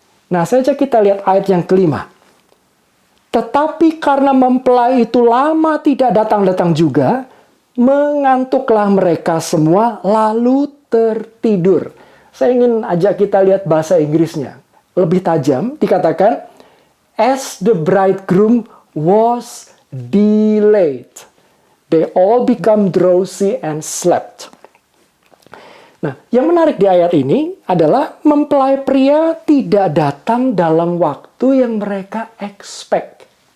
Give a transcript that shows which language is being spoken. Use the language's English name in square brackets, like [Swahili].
[Indonesian] Nah, saja kita lihat ayat yang kelima. Tetapi karena mempelai itu lama tidak datang-datang juga, mengantuklah mereka semua lalu tertidur. Saya ingin ajak kita lihat bahasa Inggrisnya. Lebih tajam, dikatakan, [English] as the bridegroom was delayed, they all become drowsy and slept. [Indonesian] Nah, yang menarik di ayat ini adalah mempelai pria tidak datang dalam waktu yang mereka expect.